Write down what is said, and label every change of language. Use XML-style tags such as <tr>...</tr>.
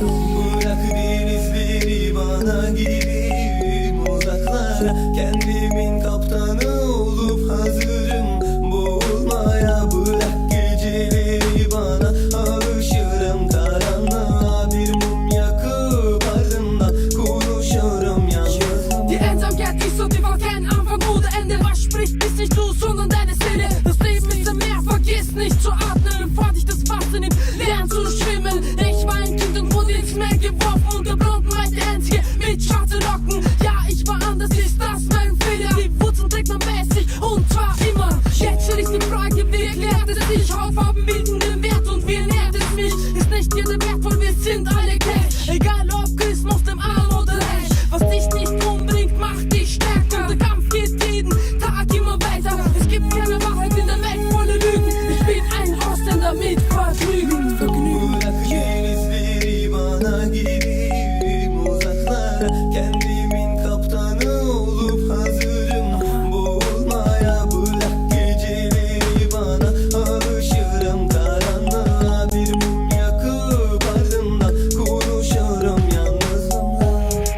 <tr>Bırak denizleri bana gireyim uzaklara. Kendimin kaptanı olup hazırım boğulmaya. Bırak geceleri bana alışırım karanlığa. Bir mum yakıp ardından konuşurum yalnız.</tr> <de>Die Einsamkeit ist so tief auf keinen Anfang oder Ende. Was spricht, bis nicht du, sondern deine Seele. Das Leben ist ein Meer, vergiss nicht zu atmen, bevor dich das Wasser nimmt. Lern zu schwimmen. Ich war ein Kind und wurde ins Meer geworfen. Unter Blonden war ich der Einzige mit schwarzen Locken. Ja, ich war anders, ist das mein Fehler? Die Wurzeln trägt man bei sich und zwar immer. Jetzt stell ich die Frage, wie erklärt es sich? Hautfarben bilden den Wert und wie nährt es mich? Ist nicht jeder wertvoll, wir sind alle gleich. Egal ob Christ, Muslim, arm oder reich. Was dich nicht umbringt, macht dich stärker. Der Kampf geht jeden Tag immer weiter. Es gibt keine Wahrheit in der Welt, volle Lügen. Ich bin ein Ausländer mit Vergnügen.</de> <tr>Bırak denizleri bana gireyim uzaklara. Kendimin kaptanı olup hazırım boğulmaya. Bırak geceleri bana alışırım karanlığa. Bir mum yakıp ardından konuşurum yalnızımla.</tr>